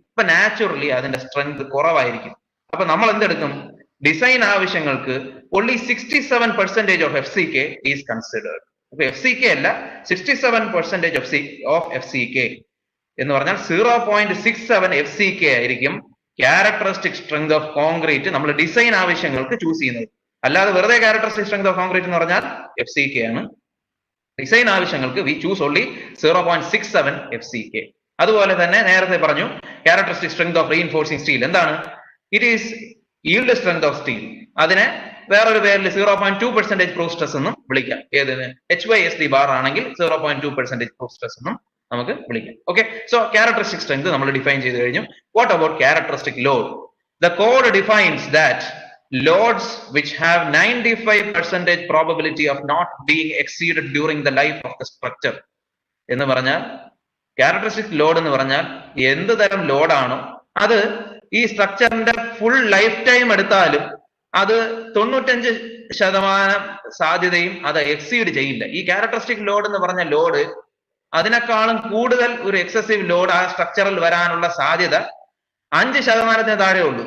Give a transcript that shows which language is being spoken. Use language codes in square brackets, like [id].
[ml] അപ്പൊ നാച്ചുറലി അതിന്റെ സ്ട്രെങ്ത് കുറവായിരിക്കും. അപ്പൊ നമ്മൾ എന്തെടുക്കും? ഡിസൈൻ ആവശ്യങ്ങൾക്ക് [en] only 67% of FCK is considered. [ml] അപ്പൊ FCK അല്ല, [en] 67% of FCK [ml] എന്ന് പറഞ്ഞാൽ 0.67 FCK ആയിരിക്കും ക്യാരക്ടറിസ്റ്റിക് സ്ട്രെങ്ത് ഓഫ് കോൺക്രീറ്റ് നമ്മൾ ഡിസൈൻ ആവശ്യങ്ങൾക്ക് ചൂസ് ചെയ്യുന്നത്. അല്ലാതെ വെറുതെ ക്യാരക്ടറിസ്റ്റിക് സ്ട്രെങ്ത് ഓഫ് കോൺക്രീറ്റ് എന്ന് പറഞ്ഞാൽ FCK ആണ്. ഡിസൈൻ ആവശ്യങ്ങൾക്ക് [en] We choose only 0.67 FCK. [ml] അതുപോലെ തന്നെ നേരത്തെ പറഞ്ഞു characteristic strength of reinforcing steel എന്താണ്? [en] It is yield strength of steel. [ml] അതിനെ വേറൊരു പേരിൽ 0.2% പ്രൂഫ് സ്ട്രെസ് എന്നും വിളിക്കാം. ഏതിന്? HYSD ബാർ ആണെങ്കിൽ 0.2% പ്രൂഫ് സ്ട്രെസ് എന്നും നമുക്ക് വിളിക്കാം. ഓക്കെ, സോ ക്യാരക്ടറിസ്റ്റിക് സ്ട്രെങ്ത് നമ്മൾ ഡിഫൈൻ ചെയ്ത് കഴിഞ്ഞു. [en] What about characteristic load? The code defines that loads which have 95% probability of not being exceeded during the life of the structure. [ml] എന്ന് പറഞ്ഞാൽ characteristic load എന്ന് പറഞ്ഞാൽ എന്ത് തരം ലോഡാണോ അത് ഈ സ്ട്രക്ചറിന്റെ ഫുൾ ലൈഫ് ടൈം എടുത്താലും അത് 95% സാധ്യതയും അത് എക്സീഡ് ചെയ്യില്ല. ഈ ക്യാരക്ടറിസ്റ്റിക് ലോഡ് എന്ന് പറഞ്ഞ ലോഡ് അതിനേക്കാളും കൂടുതൽ ഒരു എക്സസീവ് ലോഡ് ആ സ്ട്രക്ചറിൽ വരാനുള്ള സാധ്യത 5% താഴെ ഉള്ളൂ.